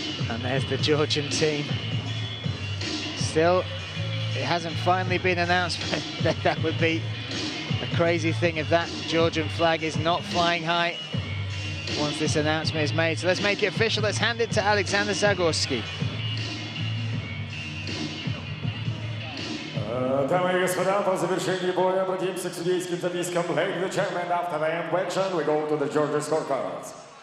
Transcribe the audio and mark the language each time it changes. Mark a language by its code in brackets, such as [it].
[en] And there's the Georgian team. Still, it hasn't finally been announced, but that would be a crazy thing if that Georgian flag is not flying high once this announcement is made. So let's make it official. Let's hand it to Alexander Zagorski. [ru] Дамы и господа, по завершении боя обратимся к судейским запискам. [en] Ladies and gentlemen, after the end action, we go to the Georgia scorecards.